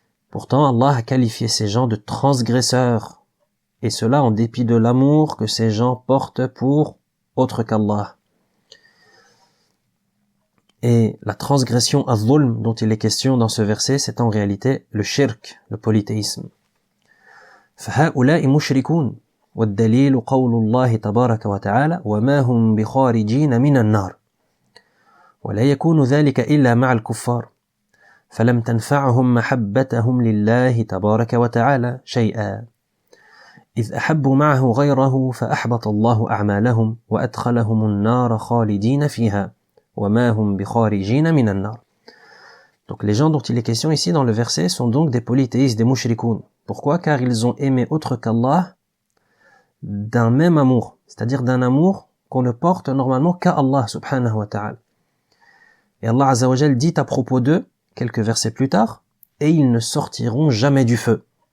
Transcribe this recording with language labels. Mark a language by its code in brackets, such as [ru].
[fr] Pourtant, Allah a qualifié ces gens de transgresseurs, et cela en dépit de l'amour que ces gens portent pour autre qu'Allah. Et la transgression az-zulm dont il est question dans ce verset, c'est en réalité le shirk, le polythéisme. [ar] فَهَؤُلَاءِ مُشْرِكُونَ وَالدَّلِيلُ قَوْلُ اللَّهِ تَبَارَكَ وَتَعَالَى وَمَا هُمْ بِخَارِجِينَ مِنَ النَّارِ ولا يكون ذلك إلا مع الكفار فلم تنفعهم محبتهم لله تبارك وتعالى شيئا إذ أحبوا معه غيره فأحبط الله أعمالهم وأدخلهم النار خالدين فيها وما هم بخارجين من النار. [fr] Donc les gens dont il est question ici dans le verset sont donc des polythéistes, des mushrikoun. Pourquoi? Car ils ont aimé autre qu'Allah d'un même amour, c'est-à-dire d'un amour qu'on ne porte normalement qu'à Allah subhanahu wa ta'ala. Et Allah Azza wa Jal dit à propos d'eux, quelques versets plus tard, et ils ne sortiront jamais du feu.